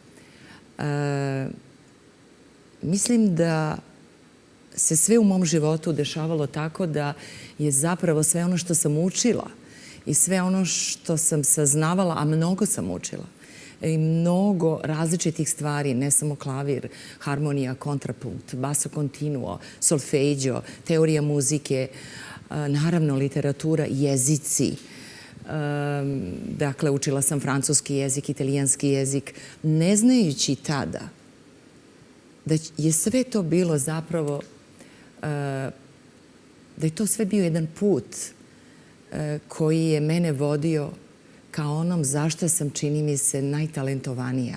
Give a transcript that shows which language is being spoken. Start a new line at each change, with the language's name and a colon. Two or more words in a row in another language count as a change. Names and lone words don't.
Serbian: Mislim da se sve u mom životu dešavalo tako da je zapravo sve ono što sam učila i sve ono što sam saznavala, a mnogo sam učila, i mnogo različitih stvari, ne samo klavir, harmonija, kontrapunkt,
Italian: basso continuo, solfeggio,
Serbian: teorija muzike, naravno literatura, jezici. Dakle, učila sam francuski jezik, italijanski jezik, ne znajući tada da je sve to bilo zapravo, da je to sve bio jedan put koji je mene vodio ka onom zašto sam, čini mi se, najtalentovanija.